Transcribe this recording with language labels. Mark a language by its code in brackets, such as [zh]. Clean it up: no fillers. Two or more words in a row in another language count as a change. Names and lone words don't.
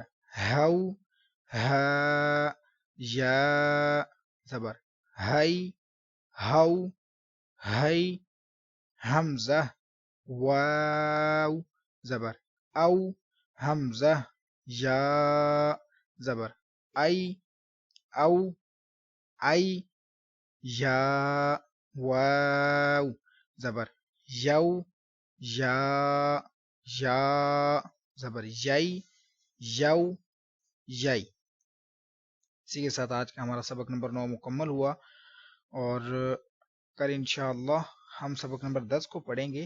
[ur] هو ها یا زبر هی هو هی حمزه واو زبر او حمزه یا زبر ای او ای یا واو زبر یو یا یا زبر یی یو یی. اسی کے ساتھ آج کا ہمارا سبق نمبر 9 مکمل ہوا اور کل انشاءاللہ ہم سبق نمبر 10 کو پڑھیں گے.